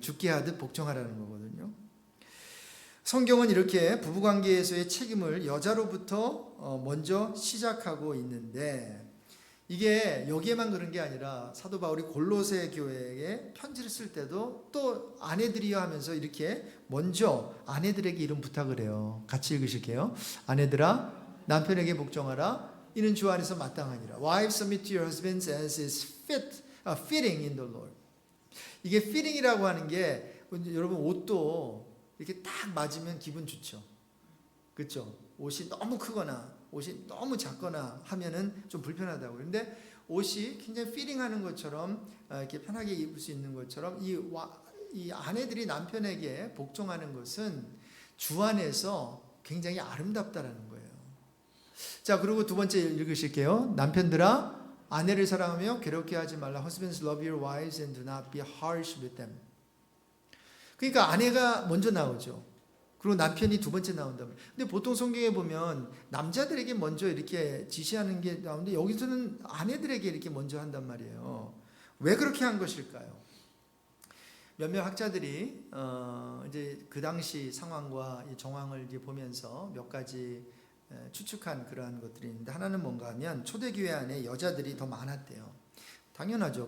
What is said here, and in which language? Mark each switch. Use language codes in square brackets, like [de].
[ko] 죽게 하듯 복종하라는 거거든요. 성경은 이렇게 부부관계에서의 책임을 여자로부터 먼저 시작하고 있는데 이게 여기에만 그런 게 아니라 사도 바울이 골로새 교회에 편지를 쓸 때도 또 아내들이여 하면서 이렇게 먼저 아내들에게 이런 부탁을 해요. 같이 읽으실게요. 아내들아 남편에게 복종하라. 이는 주 안에서 마땅하니라. [en] Wives submit to your husbands as is fitting in the Lord. [ko] 이게 fitting이라고 하는 게 여러분 옷도 이렇게 딱 맞으면 기분 좋죠. 그렇죠? 옷이 너무 크거나 옷이 너무 작거나 하면은 좀 불편하다고. 그런데 옷이 굉장히 피팅하는 것처럼 이렇게 편하게 입을 수 있는 것처럼 이 아내들이 남편에게 복종하는 것은 주 안에서 굉장히 아름답다라는 거예요. 자, 그리고 두 번째 읽으실게요. 남편들아 아내를 사랑하며 괴롭게 하지 말라. [en] Husbands love your wives and do not be harsh with them. [ko] 그러니까 아내가 먼저 나오죠. 그리고 남편이 두 번째 나온다. 근데 보통 성경에 보면 남자들에게 먼저 이렇게 지시하는 게 나오는데 여기서는 아내들에게 이렇게 먼저 한단 말이에요. 왜 그렇게 한 것일까요? 몇몇 학자들이 이제 그 당시 상황과 이 정황을 이제 보면서 몇 가지 추측한 그러한 것들이 있는데 하나는 뭔가 하면 초대교회 안에 여자들이 더 많았대요. 당연하죠.